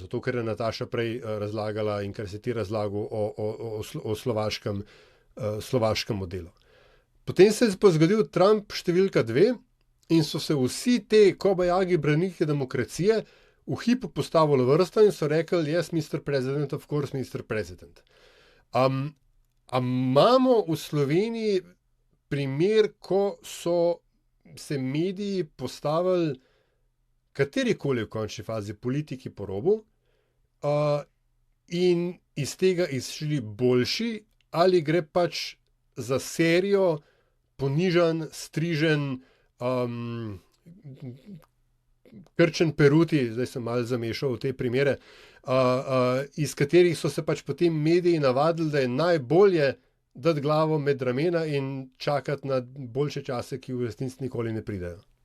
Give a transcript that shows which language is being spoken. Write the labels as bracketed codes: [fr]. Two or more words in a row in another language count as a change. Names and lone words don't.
[sl] To, kar je Nataša prej razlagala in kar si ti razlagal o slovaškem modelu. Potem se je pa zgodil Trump številka 2 in so se vsi te kobajagi braniki demokracije v hipu postavili vrsto in so rekli, [en] yes, Mr. President, of course, Mr. President. [sl] Imamo v Sloveniji primer, ko so se mediji postavili katerikoli v končni fazi politiki po robu in iz tega izšli boljši, ali gre pač za serijo ponižan, strižen, krčen peruti, zdaj sem malo zamešal v te primere, iz katerih so se pač potem mediji navadili, da je najbolje dati glavo med ramena in čakati na boljše čase, ki v resnici nikoli ne pridejo.